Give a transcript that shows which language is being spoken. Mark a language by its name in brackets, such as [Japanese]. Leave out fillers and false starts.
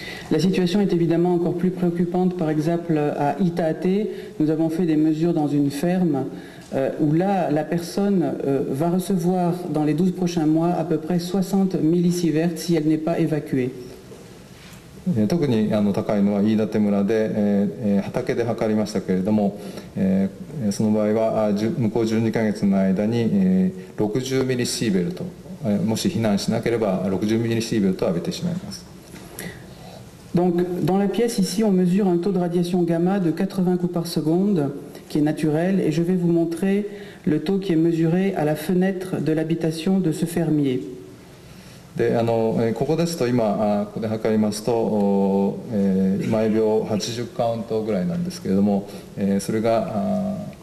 [French] La situation est évidemment encore plus préoccupante, par exemple à Itate. Nous avons fait des mesures dans une ferme où là, la personne va recevoir dans les 12 prochains mois à peu près 60 millisieverts si elle n'est pas évacuée. [Japanese] 特に高いのは飯舘村で、畑で測りましたけれども、その場合は向こう12ヶ月の間に、60ミリシーベルト、もし避難しなければ60ミリシーベルトを浴びてしまいます。 [French] Donc, dans la pièce ici, on mesure un taux de radiation gamma de 80 coups par seconde, qui est naturel, et je vais vous montrer le taux qui est mesuré à la fenêtre de l'habitation de ce fermier. [Japanese] でここですと今ここで測りますと、毎秒80カウントぐらいなんですけれども、それが